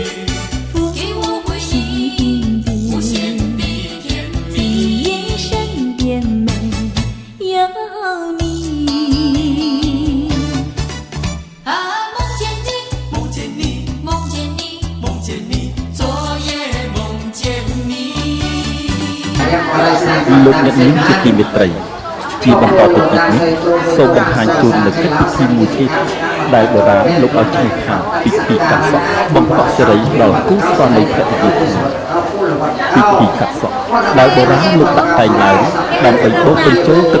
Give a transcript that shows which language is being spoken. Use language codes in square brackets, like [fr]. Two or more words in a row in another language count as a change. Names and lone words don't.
[zh] 给我回忆，无限的甜今蜜。夜身边没有你。啊，梦见你，梦见你，梦见你，梦见你，昨夜梦见你。 [km] លោកអ្នកនាងជាទីមេត្រីជាបន្តទៅទៀតនេះសូមបង្ហាញជូននូវកិច្ចពិធីមួយទៀតដែលបុរាណលោកឲ្យឈ្មោះថាពិធីកាត់សក់បង្កក់សិរីដល់គូស្វាមីភរិយាថ្មីពិធីកាត់សក់ដែលបុរាណលោកដាក់តែងឡើងដើម្បីបូកបញ្ចូលទៅ